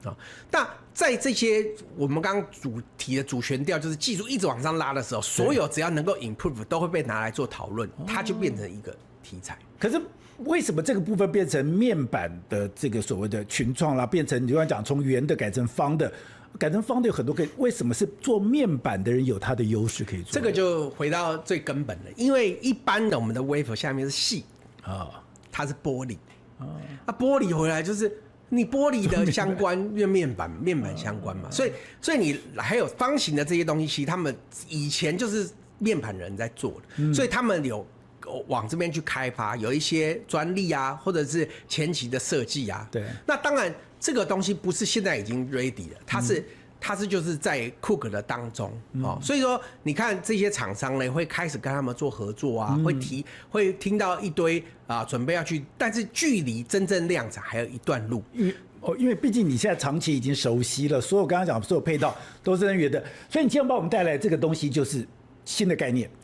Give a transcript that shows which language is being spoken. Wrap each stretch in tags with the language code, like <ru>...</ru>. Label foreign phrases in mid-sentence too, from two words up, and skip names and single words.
<zh>啊。那在這些我們剛剛主題的主旋調，就是技術一直往上拉的時候，所有只要能夠 improve 都會被拿來做討論，它就變成一個題材。可是為什麼這個部分變成面板的這個所謂的群創啦，變成你剛才講從圓的改成方的？改成方的有很多可以，為什麼是做面板的人有他的優勢可以做？這個就回到最根本的，因為一般的我們的 wafer 下面是矽啊，它是玻璃啊，那玻璃回來就是你玻璃的相關，因為面板相關嘛，所以你還有方形的這些東西，其實他們以前就是面板人在做的，所以他們有往這邊去開發，有一些專利啊，或者是前期的設計啊。對，那當然這個東西不是現在已經 ready 了，它是就是在 cook 的當中哦，所以說你看這些廠商呢，會開始跟他們做合作啊，會聽到一堆啊準備要去，但是距離真正量產還有一段路。因為畢竟你現在長期已經熟悉了，所有剛剛講所有配套都是圓的，所以你今天幫我們帶來這個東西就是新的概念。</zh>